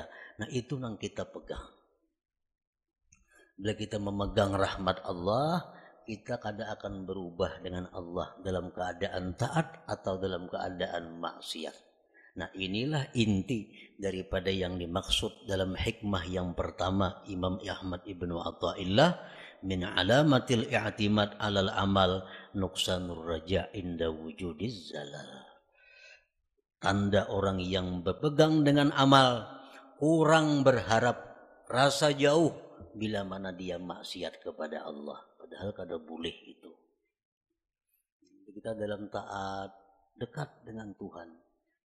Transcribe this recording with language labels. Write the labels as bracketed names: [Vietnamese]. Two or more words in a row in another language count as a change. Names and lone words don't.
[Indonesian] Nah itu yang kita pegang. Bila kita memegang rahmat Allah, kita kada akan berubah dengan Allah dalam keadaan taat atau dalam keadaan maksiat. Nah inilah inti daripada yang dimaksud dalam hikmah yang pertama Imam Ahmad ibnu Athaillah, [Arabic] من علامة الاعتماد على العمل نقصان الرجاء عند وجود الزلل. [Indonesian] Tanda orang yang berpegang dengan amal, kurang berharap, rasa jauh bila mana dia maksiat kepada Allah. Padahal kada boleh itu. Kita dalam taat dekat dengan Tuhan.